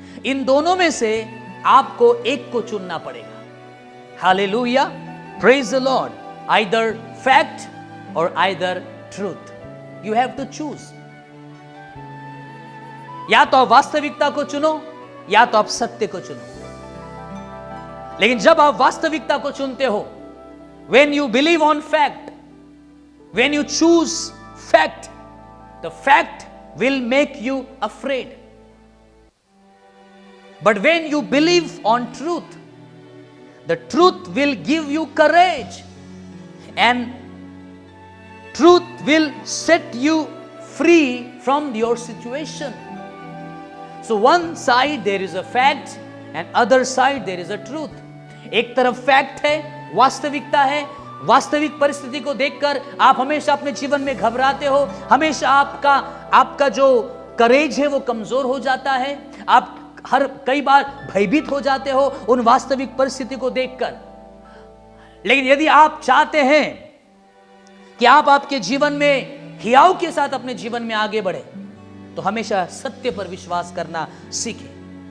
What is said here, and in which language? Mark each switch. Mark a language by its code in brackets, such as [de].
[hi] इन दोनों में से आपको एक को चुनना पड़ेगा। [en] Hallelujah, praise the lord. Either fact or either truth, you have to choose. [hi] या तो आप वास्तविकता को चुनो या तो आप सत्य को चुनो। लेकिन जब आप वास्तविकता को चुनते हो, [en] when you believe on fact, when you choose fact, the fact will make you afraid. But when you believe on truth, the truth will give you courage and truth will set you free from your situation. So one side there is a fact and other side there is a truth. [hi] एक तरफ fact है, वास्तविकता है, वास्तविक परिस्थिति को देखकर आप हमेशा अपने जीवन में घबराते हो, हमेशा आपका जो करेज है वो कमजोर हो जाता है, आप कई बार भयभीत हो जाते हो उन वास्तविक परिस्थिति को देखकर। लेकिन यदि आप चाहते हैं कि आप आपके जीवन में हियाव के साथ अपने जीवन में आगे बढ़े, तो हमेशा सत्य पर विश्वास करना सीखें।